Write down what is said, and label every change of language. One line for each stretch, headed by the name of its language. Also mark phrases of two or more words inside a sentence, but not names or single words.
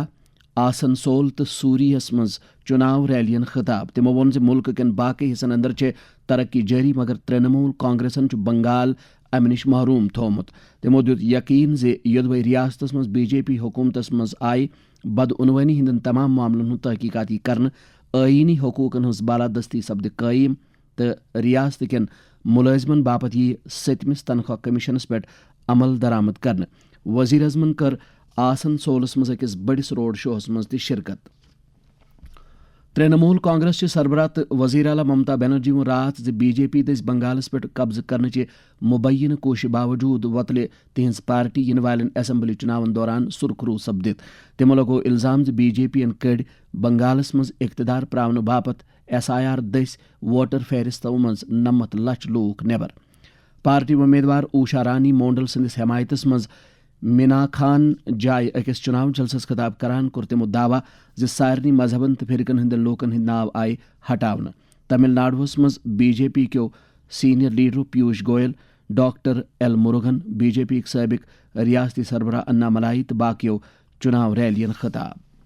Kashmiri: آسنسول تو سوری یس مز چناو ریلین خطاب تمو وون ملک کن باقی حصن اندر ترقی جاری مگر ترنمول کانگریسن بنگال امہ نش محروم تھومت تمو دیت یقین یودوے ریاستس مز بی جے پی حکومتس مز آئی بدعنوانی ہندن تمام معاملن ہند تحقیقاتی کرنے آئینی حقوقن ہز بالادستی سپد قائم تو ریاست کن ملازمن باپت یہ 7مس تنخواہ کمیشنس پہ عمل درآمد کرنے وزیر اعظمن کر آسنسولس مز أکس بڑس روڈ شوہس مز تہ شرکت ترنمول کانگریس سربراہ تو وزیر اعلیٰ ممتا بنرجی وون رات بی جے پی دس بنگالس پہ قبضہ کرنے مبینہ کوشش باوجود وتلہ تہذ پارٹی ین والن اسمبلی چناون دوران سرخرو سپدت تمو لگو الزام بی جے پی ین کڑ بنگالس مز اقتدار پراونہ باپت SIR دس ووٹر فہرستو مز 90 لچھ لوک نیبر پارٹی امیدوار اوشا رانی مونڈل سندس حمایتس مز مینا خان جائے أکس چناو جلسس خطاب کران کور تمو دعویٰ سارنی مذہبن تو فرقن ہند لوکن ہند ناو آئی ہٹاونہ تمل ناڈوس مز بی جے پی کیو سینئر لیڈر پیوش گوئل ڈاکٹر ایل مرغن بی جے پی سابق ریاستی سربراہ انا ملائی تو باقیو چناو ریلین خطاب